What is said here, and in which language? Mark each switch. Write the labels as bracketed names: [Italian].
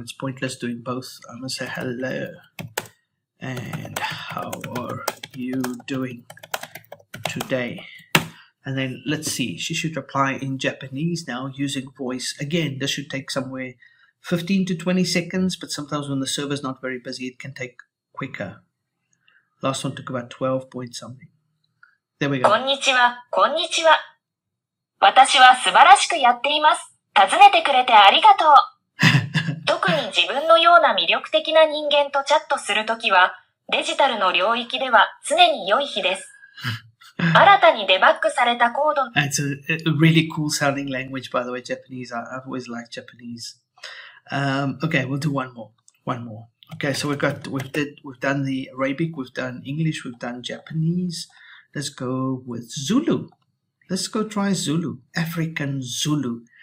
[English] It's pointless doing both. I'm going to say hello, and how are you doing today? And then let's see, she should reply in Japanese now using voice. Again, this should take somewhere 15 to 20 seconds, but sometimes when the server's not very busy, it can take quicker. Last one took about 12 point something. There we go. [Japanese] こんにちは、こんにちは。私は素晴らしくやっています。尋ねてくれてありがとう。特に自分のような魅力的な人間とチャットするときは、デジタルの領域では常に良い日です。新たにデバッグされたコード。 [English] It's a really cool sounding language, by the way, Japanese. I've always liked Japanese. Okay, we'll do one more. Okay, so we've done the Arabic, we've done English, we've done Japanese. Let's go with Zulu. Let's go try Zulu, African Zulu.